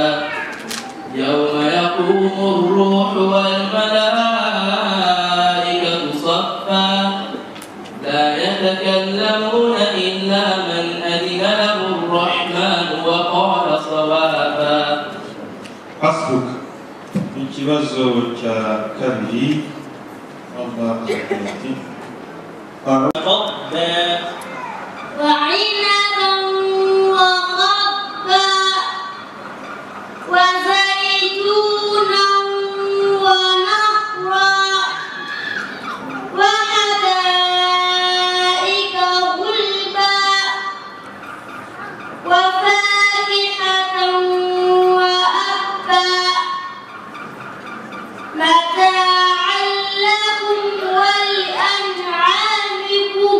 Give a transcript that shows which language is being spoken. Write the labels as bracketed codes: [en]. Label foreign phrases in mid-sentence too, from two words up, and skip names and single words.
[ar] يوم يقوم الروح والملائكة صفا لا يتكلمون إلا من أذن له الرحمن وقال صوابا. حسبك. [rw] Ikibazo cya kabiri. Allah akabati. [ar] تفضل. وعنبا وقبا وزيتونا ونخرا وحدائق غلبا وفاكهة وأبا متاعا لكم ولأنعامكم